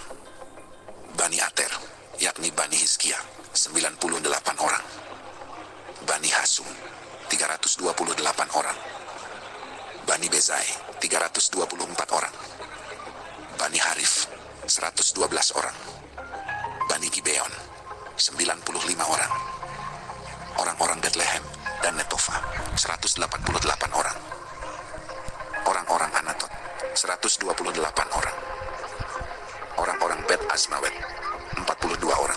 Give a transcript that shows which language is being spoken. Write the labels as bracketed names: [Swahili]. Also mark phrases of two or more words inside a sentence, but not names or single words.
[Indonesian] Bani Ater, yakni Bani Hizkia 98 orang. Bani Hasum 328 orang. Bani Bezai 324 orang. Bani Harif 112 orang. Bani Gibeon 95 orang. Orang-orang Bethlehem dan Netofa 188 orang. Orang-orang Anatot 128 orang. Orang-orang Bet Azmawet 42 orang.